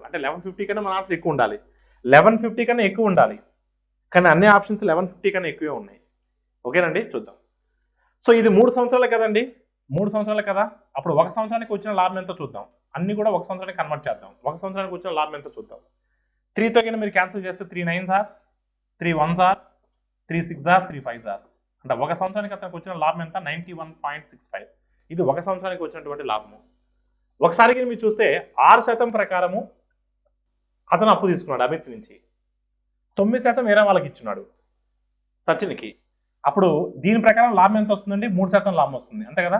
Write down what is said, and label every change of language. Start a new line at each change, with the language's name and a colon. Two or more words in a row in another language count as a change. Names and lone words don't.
Telugu: అంటే 1150 కన్నా మన ఆన్సర్ ఎక్కువ ఉండాలి, 1150 కన్నా ఎక్కువ ఉండాలి. కానీ అన్ని ఆప్షన్స్ 1150 కన్నా ఎక్కువే ఉన్నాయి. ఓకేనండి, చూద్దాం. సో ఇది 3 సంవత్సరాలు కదండి, 3 సంవత్సరాలు కదా. అప్పుడు 1 సంవత్సరానికి వచ్చిన లాభం ఎంతో చూద్దాం. అన్ని కూడా 1 సంవత్సరానికి కన్వర్ట్ చేద్దాం. 1 సంవత్సరానికి వచ్చిన లాభం ఎంతో చూద్దాం. 3తో కింద మీరు క్యాన్సిల్ చేస్తే
English: 3 9s are 3 1s are 3 6s are 3 5s are.
Telugu: అంటే 1 సంవత్సరానికి అతనికి వచ్చిన లాభం ఎంత 91.65. ఇది 1 సంవత్సరానికి వచ్చినటువంటి లాభము. ఒకసారికి మీరు చూస్తే 6% ప్రకారము అతను అప్పు తీసుకున్నాడు అమిత్ నుంచి, 9% వేరే వాళ్ళకి ఇచ్చున్నాడు సచిన్కి. అప్పుడు దీని ప్రకారం లాభం ఎంత వస్తుందండి? 3% లాభం వస్తుంది, అంతే కదా.